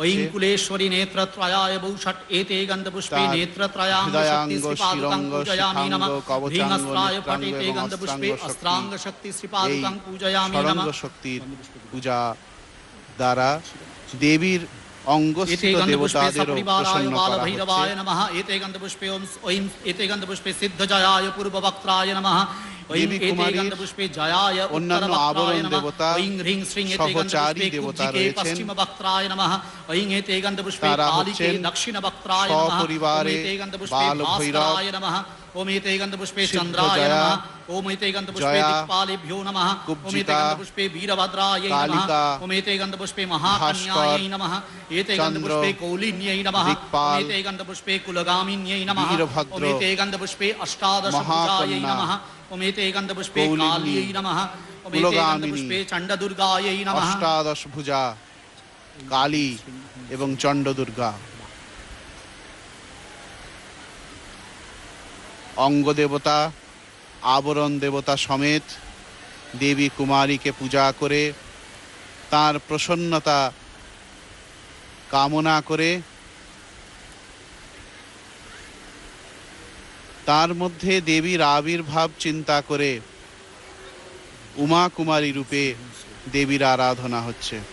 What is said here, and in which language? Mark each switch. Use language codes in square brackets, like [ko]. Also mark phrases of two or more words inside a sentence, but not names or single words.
[sa] ওয়িং কুলেশ্বরী নেত্রত্রয়ায় বৌষট এতে গন্ধপুষ্পে [bn] তার নেত্রত্রয়াঙ্গ শক্তি হৃদয়াঙ্গ, [sa] শ্রীপাদুকাং [bn] শিরঙ্গ, [sa] পূজয়ামি [bn] শিখাঙ্গ, [sa] নমঃ। [bn] কবচাঙ্গ, [sa] হ্রিংস্ত্রায় ফট [bn] নেত্রাঙ্গ [sa] এতে [bn] এবং [sa] গন্ধপুষ্পে [bn] অস্ত্রাঙ্গ [sa] অস্ত্রাঙ্গ শক্তি শ্রীপাদুকাং [bn] এই [sa] পূজয়ামি [bn] ষড়ঙ্গ [sa] নমঃ। [bn] শক্তির পূজা দ্বারা দেবীর [sa] एते [bn] অঙ্গস্থিত [sa] गन्धपुष्पे [bn] দেবতাদেরও [sa] सपरिवाराय [bn] প্রসন্ন করা [sa] बालभैरवाय [bn] হচ্ছে। [sa] नमः एते गन्धपुष्पे ऐं एते गन्धपुष्पे सिद्धजयाय पूर्ववक्त्राय नमः ऐं [bn] देवी [sa] एते [bn] कुमारीर [sa] गन्धपुष्पे जयाय [bn] অন্যান্য [sa] उत्तरवक्त्राय [bn] আবরণ [sa] नमः [bn] দেবতা, [sa] ऐं ह्रीं श्रीं एते [bn] সহচারী [sa] गन्धपुष्पे [bn] দেবতা [sa] कुब्जिके [bn] রয়েছেন। [sa] पश्चिमवक्त्राय नमः ऐं एते गन्धपुष्पे [bn] তারা [sa] कालिके [bn] হচ্ছেন [sa] दक्षिणवक्त्राय नमः ॐ [bn] সপরিবারে [sa] एते गन्धपुष्पे [bn] বালভৈরব, [sa] भास्कराय नमः ॐ एते गन्धपुष्पे [bn] সিদ্ধ [sa] चन्द्राय [bn] জয়া, [sa] नमः ॐ एते गन्धपुष्पे [bn] জয়া, [sa] दिक्पालेभ्यो नमः ॐ एते [bn] কুব্জিকা, [sa] गन्धपुष्पे वीरभद्राय नमः [bn] কালিকা, [sa] ॐ एते गन्धपुष्पे [bn] ভাস্কর, [sa] महाकन्यायै नमः एते [bn] চন্দ্র, [sa] गन्धपुष्पे कौलिन्यै नमः [bn] দিকপাল, [sa] एते गन्धपुष्पे कुलगामिन्यै नमः [bn] वीरभद्र, [sa] ॐ एते गन्धपुष्पे अष्टादशभुजायै [bn] महाकन्या, [sa] नमः ॐ एते गन्धपुष्पे [bn] कौलिन्यै, [sa] काल्यै नमः ॐ एते [bn] कुलगामिनी, [sa] गन्धपुष्पे चण्डदुर्गायै नमः [bn] অষ্টাদশ ভুজা কালী এবং চণ্ডদুর্গা। অঙ্গ দেবতা, আবরণ দেবতা সমেত দেবী কুমারীকে পূজা করে তার প্রসন্নতা কামনা করে তার মধ্যে দেবীর আবির্ভাব চিন্তা করে উমা কুমারী রূপে দেবীর আরাধনা হচ্ছে।